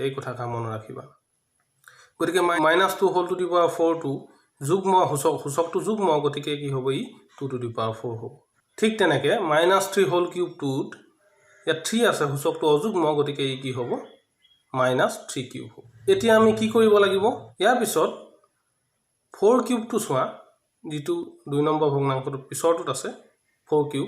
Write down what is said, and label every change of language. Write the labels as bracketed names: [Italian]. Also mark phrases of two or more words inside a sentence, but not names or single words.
[Assamese] এই কথাষাৰ মনত ৰাখিবা। গতিকে -2 [English] whole to the power 4 [Assamese] টো যুগ্ম সূচকটো যুগ্ম, গতিকে কি হ'ব, ই [English] 2 to the power 4 [Assamese] হ'ব। ঠিক তেনেকৈ -3 [English] whole cube [Assamese] টোত ইয়াত 3 আছে, সূচকটো অযুগ্ম, গতিকে ই কি হ'ব, -3 কিউব হ'ব। এতিয়া আমি কি কৰিব লাগিব, ইয়াৰ পিছত 4 কিউবটো চোৱা, যিটো 2 নম্বৰ ভগ্নাংশটোৰ পিছৰটোত আছে 4 কিউব।